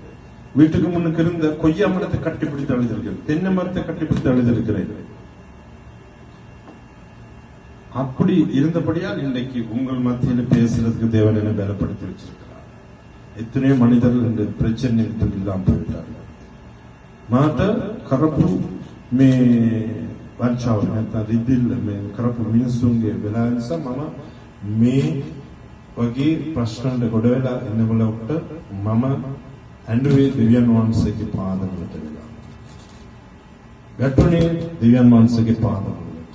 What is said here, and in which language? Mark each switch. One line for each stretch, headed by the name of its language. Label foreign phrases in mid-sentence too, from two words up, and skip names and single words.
Tamil: வீட்டுக்கு முன்னுக்கு இருந்த கொய்யா மரத்தை கட்டிப்பிடித்து அழுதிருக்கிறேன், தென்னை மரத்தை கட்டிப்பிடித்து அழுதிருக்கிறேன். அப்படி இருந்தபடியால் இன்றைக்கு உங்கள் மத்தியில் பேசுறதுக்கு தேவன் என பலப்படுத்தி வச்சிருக்கிறார். எத்தனையோ மனிதர்கள் இந்த பிரச்சனை இல்லாம போயிட்டார்கள். மாத கரப்பு
Sinhala: மே වංචාව නැත්නම් රිදිල්ල මේ කරපු මිනිස්සුන්ගේ වෙලා නිසා මම මේ වගේ ප්‍රශ්නවලට ගොඩ වෙලා ඉන්නකොට මම ඇඬුවේ දෙවියන් වහන්සේගේ පාදවලට වෙලා. ගැටුනේ දෙවියන් වහන්සේගේ පාදවලට.